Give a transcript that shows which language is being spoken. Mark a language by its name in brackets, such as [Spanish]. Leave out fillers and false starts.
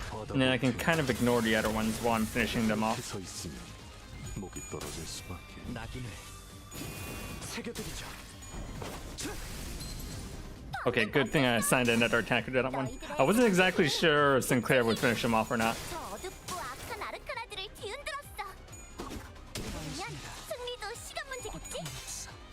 [English] And then I can kind of ignore the other ones while I'm finishing them off. [Korean] 서 있으면 목이 떨어질 수밖에. 낙인을 새겨드리죠. [English] Okay, good thing I assigned another attacker to that one. I wasn't exactly sure if Sinclair would finish him off or not. [Korean] 저 어둡고 악한 아르카나들을 뒤흔들었어. 그러면 승리도 시간 문제겠지?